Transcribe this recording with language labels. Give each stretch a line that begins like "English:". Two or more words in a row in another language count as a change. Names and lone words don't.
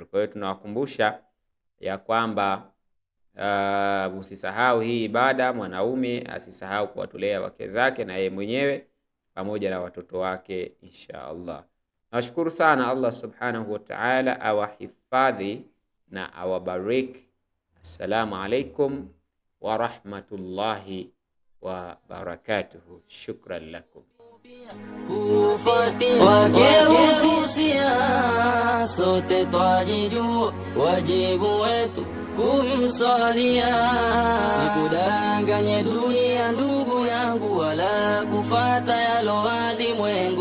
Swahili: Kwa hiyo tunawakumbusha ya kwamba usisahau hii ibada. Mwanaume asisahau kuwatolea wake zake na yeye mwenyewe pamoja na watoto wake
Arabic: إن شاء الله.
Swahili: Nashukuru sana. Allah
Arabic: سبحانه و تعالى
Swahili: awahifadhi na awabariki.
Arabic: السلام عليكم ورحمة الله وبركاته. شكرا لكم.
Swahili: Wageuzusia sote twajijua, wajibu wetu kumsalia. Sikudanganye dunia ndugu yangu, wala kufata yalo walimwengu.